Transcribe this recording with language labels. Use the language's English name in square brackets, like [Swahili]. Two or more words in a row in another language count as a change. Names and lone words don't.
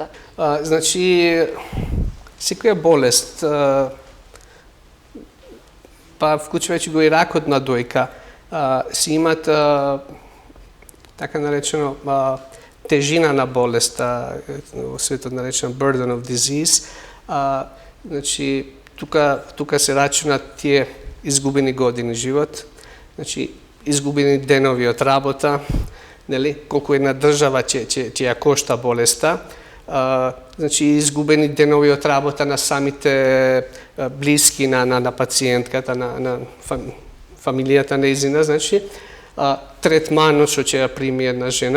[Macedonian] Значи секоја болест, па вклучувајќи го и ракот на дојка, си имат така наречено тежина на болеста, во светот наречена [English] burden of disease. [Macedonian] Значи тука се рачунат тие изгубени години живот, значи изгубени денови од работа, нели, колку една држава ќе ја кошта болеста, значи изгубени денови од работа на самите блиски на пациентката, на фамилијата нејзина, значи третманот што ќе ја прими една жена.